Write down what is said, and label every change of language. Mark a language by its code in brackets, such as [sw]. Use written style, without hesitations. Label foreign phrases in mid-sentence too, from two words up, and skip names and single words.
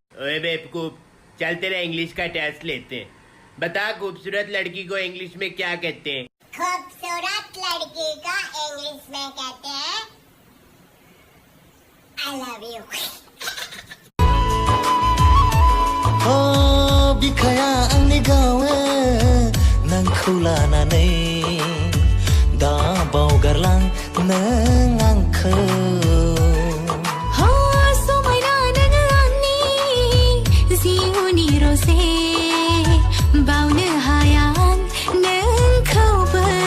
[hi] ओए बेवकूफ, चल तेरा इंग्लिश का टेस्ट लेते हैं। बता खूबसूरत लड़की को इंग्लिश में क्या कहते हैं? खूबसूरत लड़की का इंग्लिश में कहते हैं [en] I love you. [brx] बिखाया आंनि गावे नोंखौ लानानै दा बावगारलां नों आंखौ। समायना नोङो आंनि जिउनि रजे बावनो हाया आं नोंखौबो।